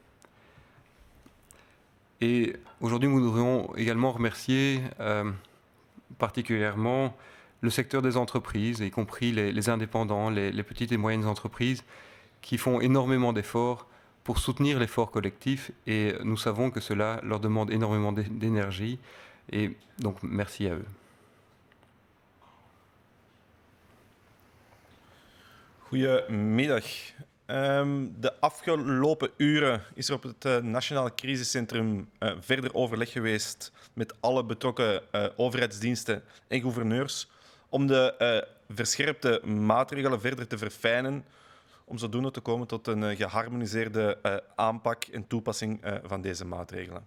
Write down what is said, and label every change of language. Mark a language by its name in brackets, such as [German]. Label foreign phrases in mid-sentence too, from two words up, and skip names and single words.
[French] Et aujourd'hui, nous voudrions également remercier particulièrement le secteur des entreprises, y compris les indépendants, les petites et moyennes entreprises, qui font énormément d'efforts pour soutenir l'effort collectif. Et nous savons que cela leur demande énormément d'énergie. Et donc, merci à eux. [Dutch] Goedemiddag. De afgelopen uren is er op het Nationaal Crisiscentrum verder overleg geweest met alle betrokken overheidsdiensten en gouverneurs om de verscherpte maatregelen verder te verfijnen, om zodoende te komen tot een geharmoniseerde aanpak en toepassing van deze maatregelen.